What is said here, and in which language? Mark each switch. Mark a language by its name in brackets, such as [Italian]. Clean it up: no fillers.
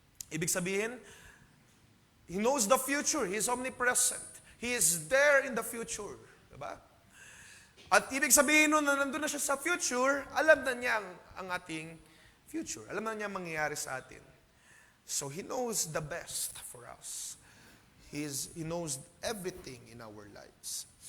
[Filipino] Ibig sabihin, [English] He knows the future. He is omnipresent. He is there in the future. [Filipino] Diba? At ibig sabihin nun na nandun na siya sa future, alam na niya ang ating future. Alam na niya ang mangyayari sa atin. [English] So He knows the best for us. He knows everything in our lives.